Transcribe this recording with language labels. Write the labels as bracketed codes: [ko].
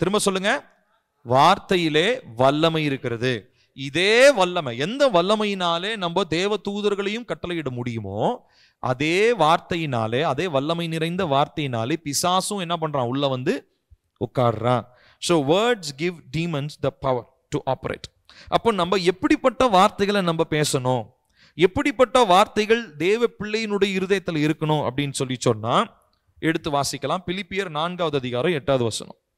[ta] திரும்ப சொல்லுங்க, வார்த்தையிலே வல்லமை இருக்கிறது. இதே வல்லமை, எந்த வல்லமையினாலே நம்ம தேவ தூதர்களையும் கட்டளையிட முடியுமோ அதே வார்த்தையினாலே, அதே வல்லமை நிறைந்த வார்த்தையினாலே பிசாசும் என்ன பண்றான், உள்ள வந்து உட்கார்றான். [en] So words give demons the power to operate. [ta] அப்போ நம்ம எப்படிப்பட்ட வார்த்தைகளை நம்ம பேசணும், எப்படிப்பட்ட வார்த்தைகள் தேவ பிள்ளையினுடைய இருதயத்தில் இருக்கணும் அப்படின்னு சொல்லி சொன்னா எடுத்து வாசிக்கலாம். பிலிப்பியர் 4வது அதிகாரம் 8வது வசனம்.